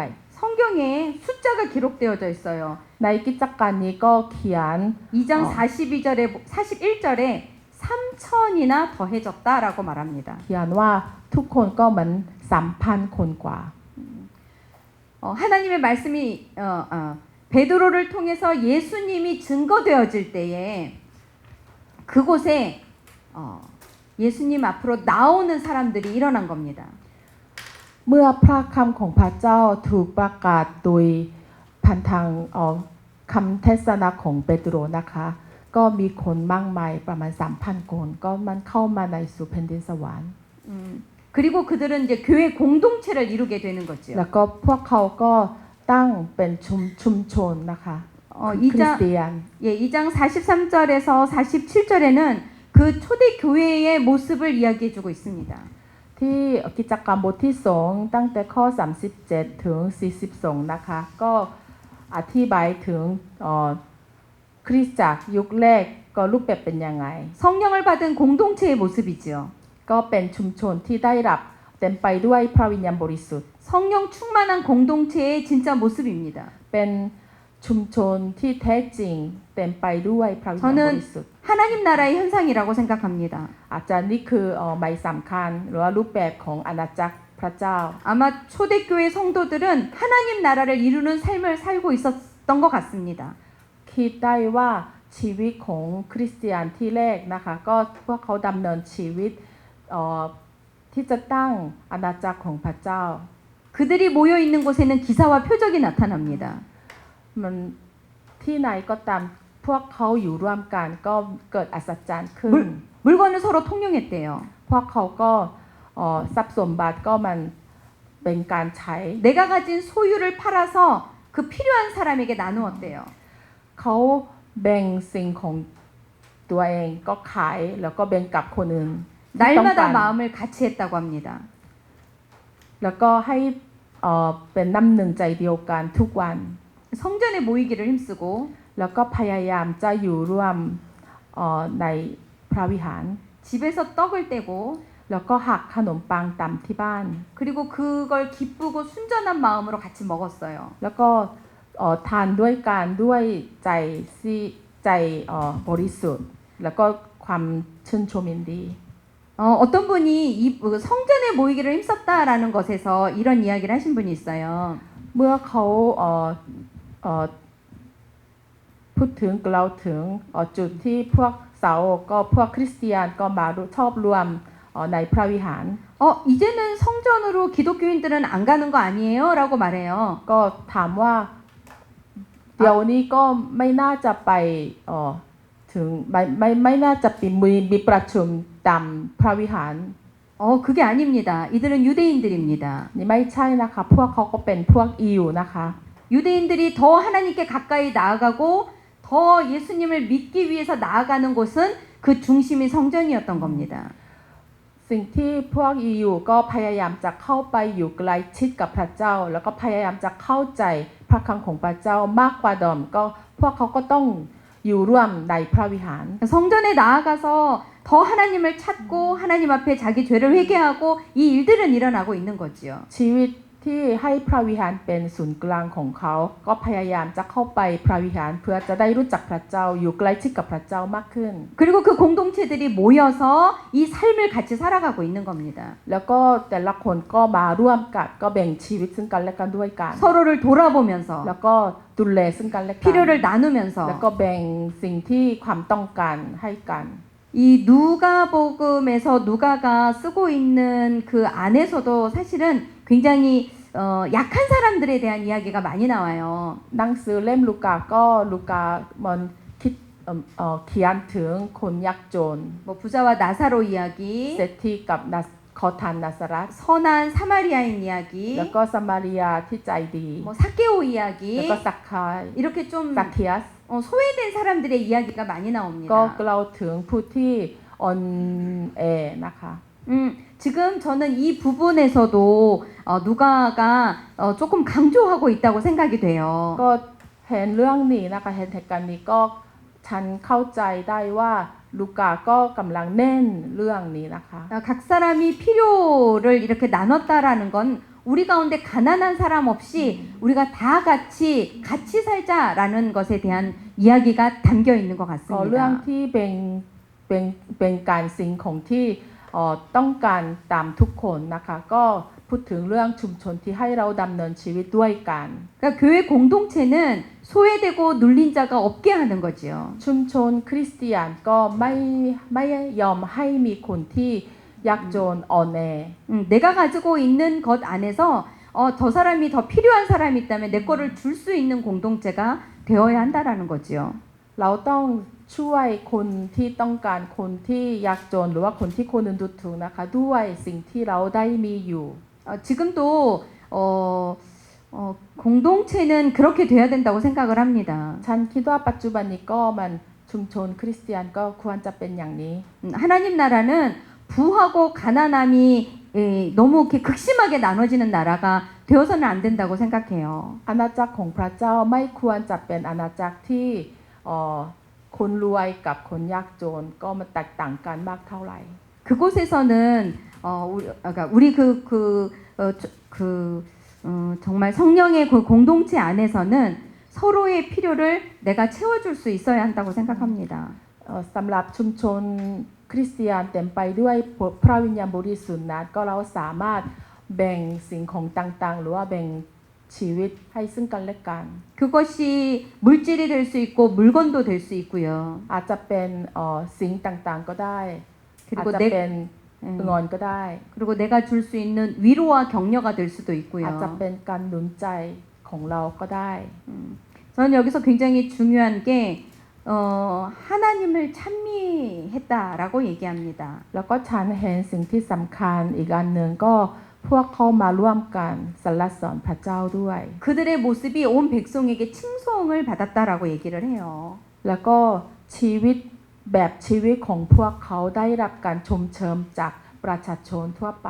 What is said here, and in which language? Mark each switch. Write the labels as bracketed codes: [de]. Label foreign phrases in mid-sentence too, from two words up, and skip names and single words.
[ko] 성경에 숫자가 기록되어져 있어요. [th] ในกิจการนี้ก็เขียน [ko] 2장 42절에 41절에 3천이나 더해졌다라고 말합니다. [th] เขียนว่าทุกคนก็เหมือน 3,000 คนกว่า [ko] 하나님의 말씀이 베드로를 통해서 예수님이 증거되어질 때에 그곳에 예수님 앞으로 나오는 사람들이 일어난 겁니다. [th] เมื่อพระคำของพระเจ้าถูกประกาศโดยผ่านทางคำเทศนาของเปโตรนะคะก็มีคนมากมายประมาณ 3,000 คนก็มันเข้ามาในสู่แผ่นดินสวรรค์ [ko] 그리고 그들은 이제 교회 공동체를 이루게 되는 거죠. [th] แล้วก็พวกเขาก็ตั้งเป็นชุมชนนะคะคริสเตียน [ko] 2장 43절에서 47절에는 그 초대 교회의 모습을 이야기해 주고 있습니다. [th] ที่กิจกรรมบทที่2ตั้งแต่ข้อ37ถึง42นะคะก็อธิบายถึงคริสตจักรยุคแรกก็รูปแบบเป็นยังไง [ko] 성령을 받은 공동체의 모습이지요. [th] ก็เป็นชุมชนที่ได้รับเต็มไปด้วยพระวิญญาณบริสุทธิ์ [ko] 성령 충만한 공동체의 진짜 모습입니다. [th] เป็นชุมชนที่แท้จริงเต็มไปด้วยพระวิญญาณบริสุทธิ์ [ko] 하나님 나라의 현상이라고 생각합니다. [th] อาจารย์นี่คือหมายสำคัญหรือว่ารูปแบบของอาณาจักรพระเจ้า [ko] 아마 초대교회 성도들은 하나님 나라를 이루는 삶을 살고 있었던 것 같습니다. [th] คิดได้ว่าชีวิตของคริสเตียนที่แรกนะคะก็พวกเขาดำเนินชีวิตที่จะตั้งอาณาจักรของพระเจ้า [ko] 그들이 모여 있는 곳에는 기사와 표적이 나타납니다. [th] มันที่ไหนก็ตามพวกเขาอยู่ร่วมกันก็เกิดอัศจรรย์ขึ้น [ko] 물건을 서로 통용했대요. [th] พวกเขาก็ทรัพย์สมบัติก็มันเป็นการใช้ [ko] 내가 가진 소유를 팔아서 그 필요한 사람에게 나누었대요. [th] เขาแบ่งสิ่งของตัวเองก็ขายแล้วก็แบ่งกับคนอื่นที่ต้อง [ko] 날마다 [th] การ [ko] 마음을 같이 했다고 합니다. [th] แล้วก็ให้เป็นน้ำหนึ่งใจเดียวกันทุกวัน [ko] 성전에 모이기를 힘쓰고 [th] แล้วก็พยายามจะอยู่ร่วมในพระวิหาร [ko] 집에서 떡을 떼고 [th] แล้วก็หักขนมปังตำที่บ้าน [ko] 그리고 그걸 기쁘고 순전한 마음으로 같이 먹었어요. [th] แล้วก็ทานด้วยกันด้วยใจบริสุทธิ์แล้วก็ความชื่นชมยินดี [ko] 어떤 분이 이 성전에 모이기를 힘썼다라는 것에서 이런 이야기를 하신 분이 있어요. [th] เมื่อเขาพูดถึงเราถึงจุดที่พวกสาวกก็พวกคริสเตียนก็มาชอบรวมในพระวิหาร [ko] 이제는 성전으로 기독교인들은 안 가는 거 아니에요? 라고 말해요. [th] ก็ถามว่าเดี๋ยวนี้ก็ไม่น่าจะไปถึงไม่น่าจะมีประชุมตามพระวิหาร [ko] 그게 아닙니다. 이들은 유대인들입니다. [th] นี่ไม่ใช่นะคะพวกเขาก็เป็นพวกอิวนะคะ [ko] 유대인들이 더 하나님께 가까이 나아가고 더 예수님을 믿기 위해서 나아가는 곳은 그 중심이 성전이었던 겁니다. [th] สิ่งที่พวกอิวก็พยายามจะเข้าไปอยู่ใกล้ชิดกับพระเจ้าแล้วก็พยายามจะเข้าใจพระคำของพระเจ้ามากกว่าเดิมก็พวกเขาก็ต้องอยู่ร่วมในพระวิหาร [ko] 성전에 나아가서 더 하나님을 찾고 하나님 앞에 자기 죄를 회개하고 이 일들은 일어나고 있는 거지요. [th] ชีวิตที่ให้พระวิหารเป็นศูนย์กลางของเขาก็พยายามจะเข้าไปพระวิหารเพื่อจะได้รู้จักพระเจ้าอยู่ใกล้ชิดกับพระเจ้ามากขึ้น [ko] 그리고 그 공동체들이 모여서 이 삶을 같이 살아가고 있는 겁니다. [th] แล้วก็แต่ละคนก็มาร่วมกันก็แบ่งชีวิตซึ่งกันและกันด้วยกัน [ko] 서로를 돌아보면서 [th] แล้วก็ดูแลซึ่งกันและกัน [ko] 필요를 [th] แล้ว [ko] 나누면서 [th] ก็แบ่งสิ่งที่ความต้องการให้กัน [ko] 이 누가복음에서 누가가 쓰고 있는 그 안에서도 사실은 굉장히 약한 사람들에 대한 이야기가 많이 나와요. [th] หนังสือเล่มลูกาก็ลูกามันคิดเขียนถึงคนยากจน [ko] 뭐 부자와 나사로 이야기, [th] เศรษฐีกับขอทานนาซารัต [ko] 선한 사마리아인 [th] แล้ว [ko] 이야기, [th] ก็สมาริยาที่ใจดี [ko] 뭐 사케오 [th] แล้ว [ko] 이야기 [th] ก็สักคาย [ko] 이렇게 좀 [th] สักเคียส [ko] 소외된 사람들의 이야기가 많이 [th] ก็ [ko] 나옵니다. [th] เราถึงผู้ที่อ่อนแอนะคะ [ko] 지금 저는 이 부분에서도 누가가 조금 강조하고 있다고 생각이 돼요. [th] ก็เห็นเรื่องนี้นะคะเห็นเหตุการณ์นี้ก็ฉันเข้าใจได้ว่าลูกาก็กำลังเน้นเรื่องนี้นะคะ [ko] 각 사람이 필요를 이렇게 나눴다라는 건 우리 가운데 가난한 사람 없이 우리가 다 같이 살자라는 것에 대한 이야기가 담겨 있는 것 [th] ก็เรื่อง [ko] 같습니다. [th] ที่เป็นการสิ่งของที่ต้องการตามทุกคนนะคะก็พูดถึงเรื่องชุมชนที่ให้เราดำเนินชีวิตด้วยกัน [ko] 그러니까 교회 공동체는 소외되고 눌린 자가 없게 하는 거지요. [th] ชุมชนคริสเตียนก็ไม่ยอมให้มีคนที่ยากจนอ่อนแอ [ko] 내가 가지고 있는 것 안에서 저 사람이 더 필요한 사람이 있다면 내 거를 줄 수 있는 공동체가 되어야 한다라는 거지요. [th] เราต้องช่วยคนที่ต้องการคนที่ยากจนหรือว่าคนที่คนอื่นดูถูกนะคะด้วยสิ่งที่เราได้มีอยู่ [ko] 지금도 공동체는 그렇게 돼야 된다고 생각을 합니다. [th] ฉันคิดว่าปัจจุบันนี้ก็มันชุมชนคริสเตียนก็ควรจะเป็นอย่างนี้ [ko] 하나님 나라는 부하고 가난함이 너무 이렇게 극심하게 나눠지는 나라가 되어서는 안 된다고 생각해요. [th] อาณาจักรของพระเจ้าไม่ควรจะเป็นอาณาจักรที่คนรวยกับคนยากจนก็มันแตกต่างกันมากเท่าไหร่ [ko] 그곳에서는 우리 정말 성령의 그 공동체 안에서는 서로의 필요를 내가 채워줄 수 있어야 한다고 생각합니다. [th] สำหรับชุมชนคริสเตียนเต็มไปด้วยพระวิญญาณบริสุทธิ์นั้นก็เราสามารถแบ่งสิ่งของต่างๆหรือว่าแบ่งชีวิตให้ซึ่งกันและกัน [ko] 그것이 물질이 될 수 있고 물건도 될 수 있고요. [th] อาจจะเป็นสิ่งต่างๆก็ได้อาจ [ko] 그리고 [th] จะเป็นเงินก็ได้ [ko] 그리고 내가 줄 수 있는 위로와 격려가 될 수도 [th] อาจจะ [ko] 있고요. [th] เป็นการหนุนใจของเราก็ได้ [ko] 저는 여기서 굉장히 중요한 게 하나님을 찬미했다라고 얘기합니다. [th] แล้วก็ฉันเห็นสิ่งที่สำคัญอีกอันหนึ่งก็พวกเขามาร่วมกันสรรเสริญพระเจ้าด้วย [ko] 그들의 모습이 온 백성에게 칭송을 받았다라고 얘기를 해요. [th] แล้วก็ชีวิตแบบชีวิตของพวกเขาได้รับการชมเชยจากประชาชนทั่วไป